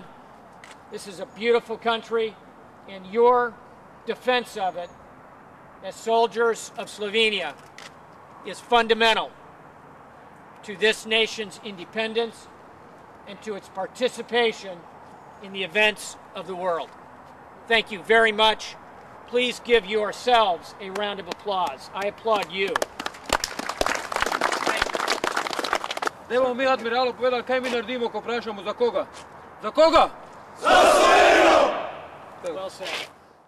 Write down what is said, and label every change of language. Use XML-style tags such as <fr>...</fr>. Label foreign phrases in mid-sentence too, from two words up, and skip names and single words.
<en>This is a beautiful country, and your defense of it as soldiers of Slovenia is fundamental to this nation's independence and to its participation in the events of the world. Thank you very much. Please give yourselves a round of applause. I applaud you.</en> <sl>Zdaj bomo mi admiralu povedali, kaj mi naredimo, ko vprašamo za koga. Za koga? Za Slovenijo!</sl> <en>Well said.</en>